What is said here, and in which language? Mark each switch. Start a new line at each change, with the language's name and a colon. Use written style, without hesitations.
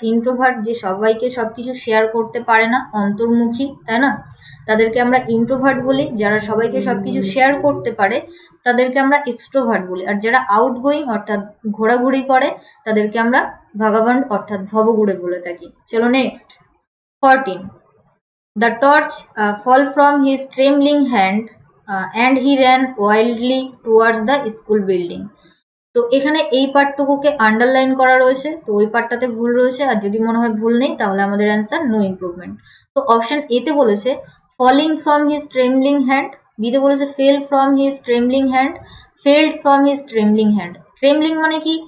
Bangla: Introvert যে সবাইকে সবকিছু শেয়ার করতে পারে না, অন্তর্মুখী, তাই না? তাদেরকে আমরা ইন্ট্রোভার্ট বলি। যারা সবাইকে সবকিছু শেয়ার করতে পারে তাদেরকে আমরা এক্সট্রোভার্ট বলি। আর যারা আউটগোয়িং অর্থাৎ ঘোরাঘুরি করে তাদেরকে আমরা ভাগাবান্ড অর্থাৎ ভবঘুরে বলে থাকি। চলো next 14.
English: The torch fell from his trembling hand and he ran wildly towards the school building.
Bangla: তো এখানে এই পার্টটুকুকে আন্ডারলাইন করা রয়েছে, তো ওই পার্টটাতে ভুল রয়েছে। আর যদি মনে হয় ভুল নেই তাহলে আমাদের অ্যান্সার নো ইমপ্রুভমেন্ট। তো অপশন এতে বলেছে
English: falling from his trembling hand,
Bangla: বিতে বলেছে
English: fell from his trembling hand,
Bangla: failed from his trembling hand. Trembling মানে কি?